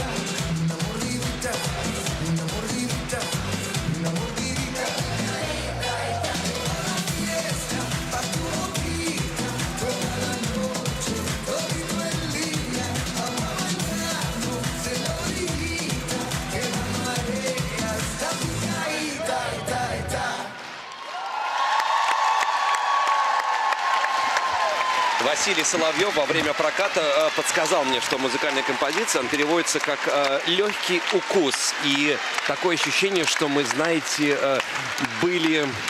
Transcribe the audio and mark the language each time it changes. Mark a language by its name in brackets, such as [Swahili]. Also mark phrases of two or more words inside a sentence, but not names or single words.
[Spanish] Una mordidita, una mordidita, una mordidita. La fiesta pa' tu boquita, toda la noche, todito el día. Vamos a bañarnos en la orillita, que la marea está picadita, ita. [Russian] Василий Соловьев во время проката подсказал мне, что музыкальная композиция она переводится как «легкий укус». И такое ощущение, что мы, знаете, были...